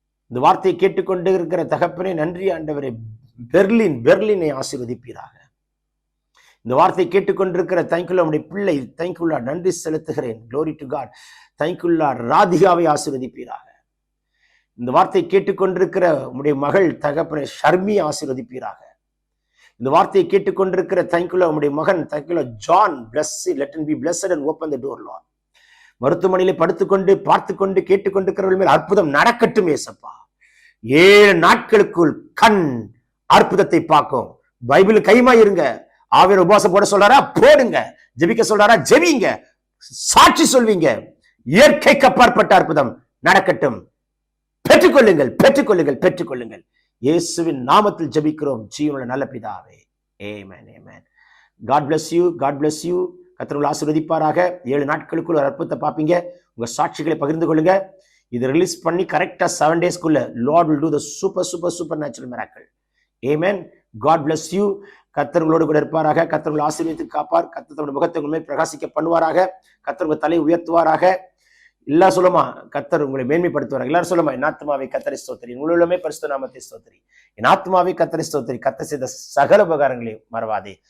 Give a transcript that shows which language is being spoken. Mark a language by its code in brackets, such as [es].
[ta] இந்த வார்த்தையை கேட்டுக்கொண்டிருக்கிற தகப்பனே நன்றி ஆண்டவரே. பெர்லினை ஆசீர்வதிப்பீராக. இந்த வார்த்தை கேட்டுக்கொண்டிருக்கிற தேங்க்யூலா உடைய பிள்ளை தேங்க்யூலா நன்றி செலுத்துகிறேன். Glory to God. தேங்க்யூலா ராதிகாவை ஆசீர்வதிப்பீராக. இந்த வார்த்தை கேட்டுக்கொண்டிருக்கிற உடைய மகள் தகப்பனை ஷர்மி ஆசீர்வதிப்பீராக. இந்த வார்த்தையை கேட்டுக்கொண்டிருக்கிற தேங்க்யூலா உடைய மகன் தேங்க்யூலா John [en] let him be blessed and open the door Lord. [ta] மருத்துவமனையிலே படுத்துக்கொண்டு பார்த்துக்கொண்டு கேட்டுக்கொண்டிருக்கிறவர்கள் மேல் அற்புதம் நடக்கட்டும் ஏசப்பா. 7 நாட்களுக்குள் கண் அற்புதத்தை பார்க்கும். பைபிள் கைமாயிருங்க. ஆவியர் உபவாசம் போட சொல்றாரா? போடுங்க. ஜெபிக்க சொல்றாரா? ஜெபிங்க. சாட்சி சொல்வீங்க. இயற்கைக்கு அப்பாற்பட்ட அற்புதம் நடக்கட்டும். பெற்றுக்கொள்ளுங்கள். இயேசுவின் நாமத்தில் ஜெபிக்கிறோம் ஜீவனுள்ள நல்ல பிதாவே. ஆமென். [en] God bless you. [ta] கர்த்தர் உங்களை ஆசீர்வதிப்பாராக. 7 நாட்களுக்குள்ள ஒரு அற்புதத்தை பார்ப்பீங்க. உங்க சாட்சிகளை பகிர்ந்து கொள்ளுங்க. இது ரிலீஸ் பண்ணி கரெக்டா 7 daysக்குள்ள [en] Lord will do the super natural miracle. Amen. God bless you. [ta] கர்த்தர் உங்களோடு கூட இருப்பாராக. கர்த்தர் உங்களை ஆசீர்வதித்து காப்பார். கர்த்தர் தம்முடைய முகத்தை உண்மை பிரகாசிக்க பண்ணுவாராக. கர்த்தர் உங்கள் தலை உயர்த்துவாராக. எல்லாரும் சொல்லுமா, கர்த்தர் உங்களை மேன்மைப்படுத்துவாராக. எல்லாரும் சொல்லுமா, என் ஆத்துமாவை கர்த்தரை ஸ்தோத்திரி, உங்களுமே பரிசுத்த நாமத்தை ஸ்தோத்திரி. என் ஆத்துமாவை கர்த்தரை ஸ்தோத்திரி, கர்த்தர் செய்த சகல உபகாரங்களை மறவாதே.